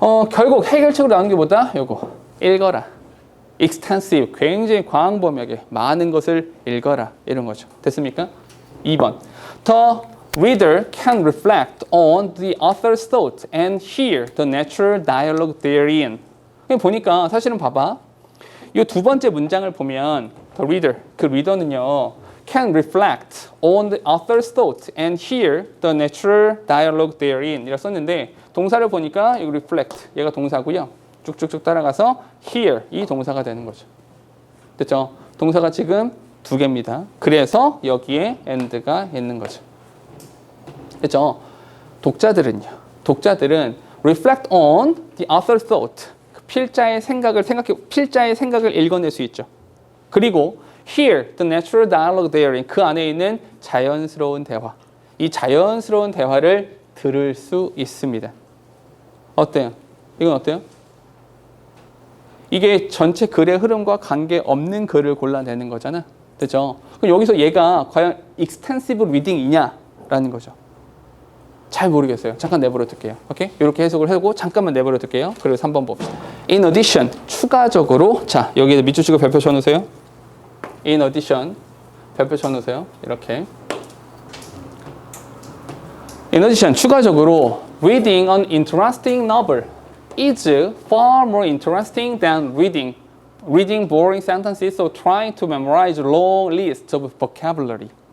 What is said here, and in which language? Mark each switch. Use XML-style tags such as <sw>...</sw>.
<ko>결국 해결책으로 나오는 게 뭐다? 요거 읽어라. extensive, 굉장히 광범위하게 많은 것을 읽어라. 이런 거죠. 됐습니까? 2번.</ko> <en>The reader can reflect on the author's thought and hear the natural dialogue therein.</en> <ko>보니까 사실은 봐봐. 이 두 번째 문장을 보면</ko> <en>the reader,</en> <ko>그 리더는요</ko> <en>can reflect on the author's thought and hear the natural dialogue therein</en> <ko>이라 썼는데 동사를 보니까 이 reflect, 얘가 동사고요. 쭉쭉쭉 따라가서 hear, 이 동사가 되는 거죠. 됐죠? 동사가 지금 두 개입니다. 그래서 여기에 and가 있는 거죠. 됐죠? 독자들은</ko> <en>reflect on the author's thought,</en> <ko>필자의 생각을 읽어낼 수 있죠. 그리고</ko> <en>hear the natural dialogue therein,</en> <ko>그 안에 있는 자연스러운 대화, 이 자연스러운 대화를 들을 수 있습니다. 어때요? 이건 어때요? 이게 전체 글의 흐름과 관계없는 글을 골라내는 거잖아. 됐죠? 그럼 여기서 얘가 과연 extensive reading이냐라는 거죠. 잘 모르겠어요. 잠깐 내버려 둘게요. 오케이? 이렇게 해석을 하고 잠깐만 내버려 둘게요. 그리고 3번 봅시다.</ko> <en>In addition,</en> <ko>추가적으로, 자, 여기에 밑줄치고 별표 쳐놓으세요.</ko> <en>In addition,</en> <ko>별표 쳐놓으세요. 이렇게.</ko> <en>In addition,</en> <ko>추가적으로,</ko> <en>reading an interesting novel is far more interesting than reading boring sentences or trying to memorize long lists of vocabulary.</en>